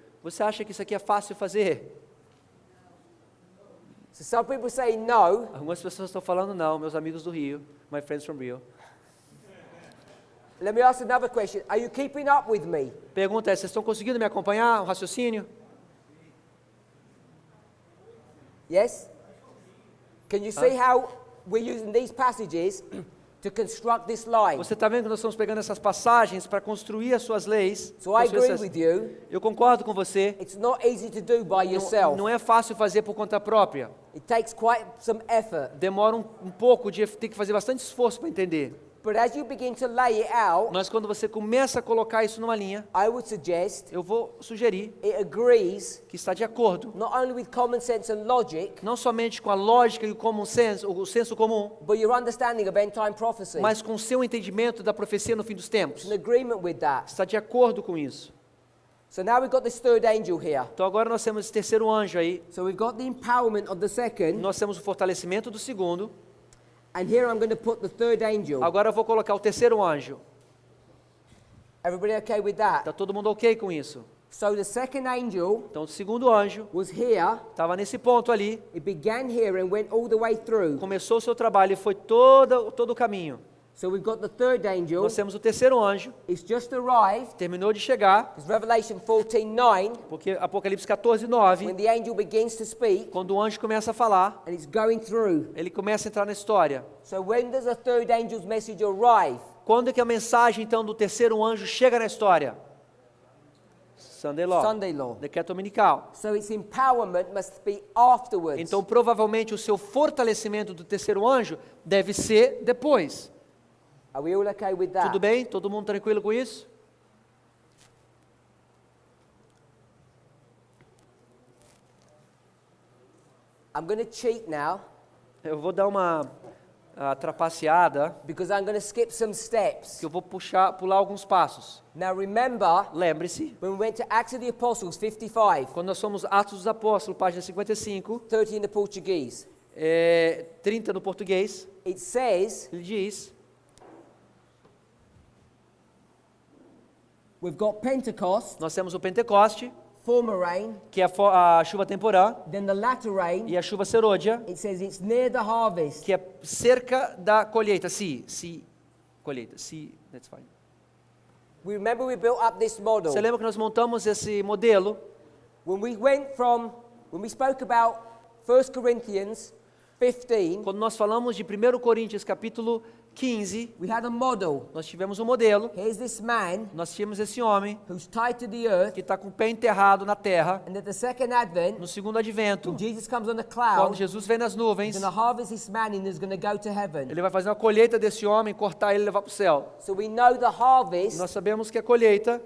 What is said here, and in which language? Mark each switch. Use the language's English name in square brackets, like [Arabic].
[Portuguese] Você acha que isso aqui é fácil fazer? [English] So some people say no. [Portuguese] Algumas pessoas estão falando não, meus amigos do Rio, [English] my friends from Rio. Let me ask another question. Are you keeping up with me? [Portuguese] Pergunta é, vocês estão conseguindo me acompanhar, o raciocínio? [English] Yes? Can you see how we're using these passages to construct this line? [Portuguese] Você está vendo que nós estamos pegando essas passagens para construir as suas leis? [English] So I [Portuguese] construir [English] agree [Portuguese] essas- [English] with you. [Portuguese] Eu concordo com você. [English] It's not easy to do by yourself. [Portuguese] Não é fácil fazer por conta própria. [English] It takes quite some effort. [Portuguese] Demora um pouco, tem que fazer bastante esforço para entender. [English] But as you begin to lay it out, [Portuguese] Mas quando você começa a colocar isso numa linha, [English] I would suggest [Portuguese] eu vou sugerir [English] it agrees [Portuguese] que está de acordo, [English] not only with common sense and logic, [Portuguese] não somente com a lógica e o senso comum, [English] but your understanding of end time prophecy. [Portuguese] mas com o seu entendimento da profecia no fim dos tempos. [English] It's in agreement with that. [Portuguese] Está de acordo com isso. [English] So now we've got this third angel here. [Portuguese] Então agora nós temos esse terceiro anjo aí, [English] So we've got the empowerment of the second, [Portuguese] nós temos o fortalecimento do segundo. [English] and here I'm going to put the third angel. [Portuguese] Agora eu vou colocar o terceiro anjo. [English] Everybody okay with that? [Portuguese] Está todo mundo ok com isso? [English] So the second angel [Portuguese] Então o segundo anjo [English] was here. [Portuguese] estava nesse ponto ali, [English] It began here and went all the way through. [Portuguese] começou o seu trabalho e foi todo o caminho. [English] So we've got the third angel. [Portuguese] Nós temos o terceiro anjo, [English] It's just arrived. [Portuguese] terminou de chegar, [English] It's Revelation 14:9, [Portuguese] porque Apocalipse 14:9, [English] when the angel begins to speak [Portuguese] quando o anjo começa a falar, [English] and it's going through. [Portuguese] ele começa a entrar na história. [English] So when does the third angel's message arrive? [Portuguese] Quando é que a mensagem então do terceiro anjo chega na história? [English] Sunday Law, Sunday law. [Portuguese] decreto dominical. [English] So its empowerment must be afterwards. [Portuguese] Então provavelmente o seu fortalecimento do terceiro anjo deve ser depois. [English] Are we all okay with that? [Portuguese] Tudo bem? Todo mundo tranquilo com isso? [English] I'm going to cheat now [Portuguese] Eu vou dar uma trapaceada, [English] because I'm going to skip some steps. [Portuguese] que eu vou pular alguns passos. [English] Now remember, [Portuguese] Lembre-se, [English] when we went to Acts of the Apostles 55, [Portuguese] quando nós somos Atos dos Apóstolos, página 55, [English] 30 in the Portuguese, [Portuguese] 30 no português, [English] it says, [Portuguese] ele diz, [English] we've got Pentecost, [Portuguese] nós temos o Pentecoste, [English] former rain, [Portuguese] que é a chuva temporã, [English] then the latter rain, [Portuguese] e a chuva serôdia, [English] it says it's near the harvest. [Portuguese] que é cerca da colheita. Colheita. [English] That's fine. We remember we built up this model. [Portuguese] Você lembra que nós montamos esse modelo? [English] When we spoke about 1 Corinthians 15, [Portuguese] Quando nós falamos de 1 Coríntios capítulo 15, [English] we had a model. [Portuguese] nós tivemos um modelo, [English] Here's this man [Portuguese] nós tínhamos esse homem [English] who's tied to the earth, [Portuguese] que está com o pé enterrado na terra, [English] and at the second advent, [Portuguese] no segundo advento, [English] when Jesus comes on a [Portuguese] quando [English] cloud, [Portuguese] Jesus vem nas nuvens, [English] he's going to harvest this man and he's going to go to heaven. [Portuguese] ele vai fazer uma colheita desse homem, cortar ele e levar para o céu. [English] So we know the harvest [Portuguese] Nós sabemos que a colheita